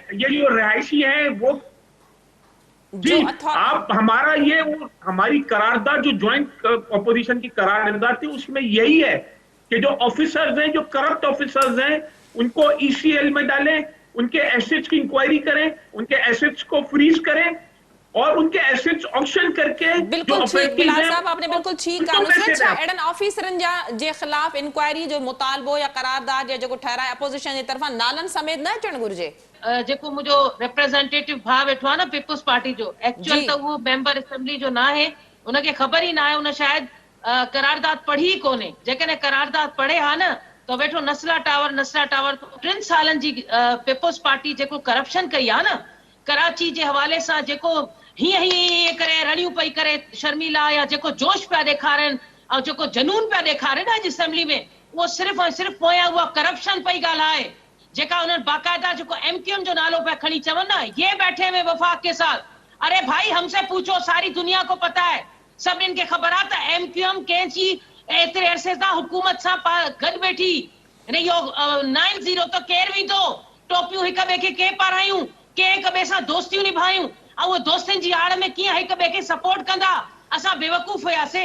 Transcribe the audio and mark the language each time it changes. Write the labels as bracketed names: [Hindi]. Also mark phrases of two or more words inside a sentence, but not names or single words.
[Urdu] یہ جو رہائشی ہے وہ جی آپ ہمارا یہ وہ ہماری قرارداد جو [English] joint opposition [Urdu] کی قرارداد تھی اس میں یہی ہے کہ جو آفیسرز ہیں، جو [English] corrupt officers [Urdu] ہیں، ان کو ای سی ایل میں ڈالیں، ان کے ایسیٹس کی انکوائری کریں، ان کے ایسیٹس کو فریز کریں اور ان کے ایسیٹس آکشن کر کے بالکل ٹھیک بلال صاحب آپ نے بالکل ٹھیک کہا. [Sindhi] नुसरत शाह एडन ऑफिसरन जे खिलाफ इंक्वायरी जो मुतालबो या करारदाद या जो ठहराए अपोजिशन जे तरफा नालन समेत न अचण घुर्जे। जेको मुझो रिप्रेजेंटेटिव भाउ वेठो आहे न पीपुल्स पार्टी जो, एक्चुअल त वो [English] member assembly [Sindhi] जो ना है, उनके खबर ही ना है, उन शायद करारदाद पढ़ी कोने। जेकॾहिं करारदाद पढ़े हा न तो वेठो नस्ला टावर 3 सालन जी पीपुल्स पार्टी जेको करप्शन कई आहे न कराची जे हवाले सां, जेको हीअं करे रड़ियूं पई करे शर्मिला, या जेको जोश पिया ॾेखारनि ऐं जेको जनून पिया ॾेखारनि अॼु असेंबली में, उहो सिर्फ़ु ऐं सिर्फ़ु पोयां उहा करप्शन पई ॻाल्हाए, जेका उन्हनि बाकायदा जेको एमक्यूएम जो नालो पिया खणी चवनि न, [Urdu] یہ بیٹھے ہوئے وفاق کے ساتھ. ارے بھائی ہم سے پوچھو، ساری دنیا کو پتا ہے, [Sindhi] सभिनीनि खे ख़बर आहे त एमक्यूएम कंहिंजी एतिरे अरसे सां हुकूमत सां गॾु वेठी। इहो 9-0 त केरु विधो, टोपियूं हिक ॿिए खे के पारायूं, के हिक ॿिए सां दोस्तियूं निभायूं, ऐं उहे दोस्तनि जी आड़ में कीअं हिक ॿिए खे सपोर्ट कंदा। असां बेवकूफ़ हुयासीं।